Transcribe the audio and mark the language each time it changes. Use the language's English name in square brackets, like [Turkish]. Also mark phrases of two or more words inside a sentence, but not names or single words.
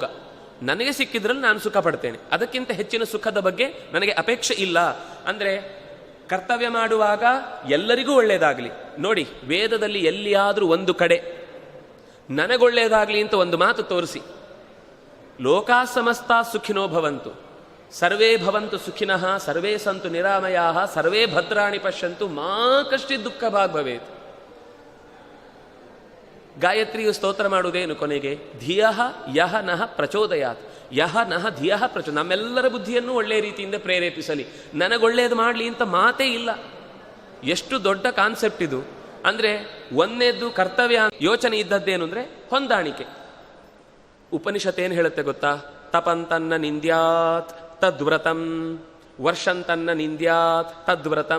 [Kannada] ನನಗೆ ಸಿಕ್ಕಿದ್ರಲ್ಲಿ ನಾನು ಸುಖ ಪಡ್ತೇನೆ, ಅದಕ್ಕಿಂತ ಹೆಚ್ಚಿನ ಸುಖದ ಬಗ್ಗೆ ನನಗೆ ಅಪೇಕ್ಷೆ ಇಲ್ಲ. ಅಂದರೆ ಕರ್ತವ್ಯ ಮಾಡುವಾಗ ಎಲ್ಲರಿಗೂ ಒಳ್ಳೆಯದಾಗಲಿ. ನೋಡಿ, ವೇದದಲ್ಲಿ ಎಲ್ಲಿಯಾದರೂ ಒಂದು ಕಡೆ ನನಗೊಳ್ಳೆಯದಾಗಲಿ ಅಂತ ಒಂದು ಮಾತು ತೋರಿಸಿ. [Sanskrit] ಲೋಕಾ ಸಮಸ್ತ ಸುಖಿನೋ ಭವಂತು, ಸರ್ವೇ ಭವಂತು ಸುಖಿನಃ, ಸರ್ವೇ ಸಂತು ನಿರಾಮಯಾಃ, ಸರ್ವೇ ಭದ್ರಾಣಿ ಪಶ್ಯಂತು, ಮಾ ಕಶ್ಚಿತ್ ದುಃಖ ಭಾಗ್ ಭವೇತ್. [Kannada] ಗಾಯತ್ರಿಯು ಸ್ತೋತ್ರ ಮಾಡುವುದೇನು ಕೊನೆಗೆ? [Sanskrit] ಧಿಯಃ ಯಹ ನಃ ಪ್ರಚೋದಯಾತ್, ಯಹ ನಃ ಧಿಯಃ [Kannada] ನಮ್ಮೆಲ್ಲರ ಬುದ್ಧಿಯನ್ನು ಒಳ್ಳೆಯ ರೀತಿಯಿಂದ ಪ್ರೇರೇಪಿಸಲಿ, ನನಗೊಳ್ಳೆಯದು ಮಾಡಲಿ ಅಂತ ಮಾತೇ ಇಲ್ಲ. ಎಷ್ಟು ದೊಡ್ಡ ಕಾನ್ಸೆಪ್ಟ್ ಇದು ಅಂದರೆ, ಒಂದನೇದ್ದು ಕರ್ತವ್ಯ ಯೋಚನೆ ಇದ್ದದ್ದೇನು ಅಂದರೆ ಹೊಂದಾಣಿಕೆ. ಉಪನಿಷತ್ ಏನು ಹೇಳುತ್ತೆ ಗೊತ್ತಾ? [Sanskrit] ತಪಂತನ್ನ ನಿಂದ್ಯಾತ್ ತದ್ವ್ರತಂ, ವರ್ಷಂತನ್ನ ನಿಂದ್ಯಾತ್ ತದ್ವ್ರತಂ.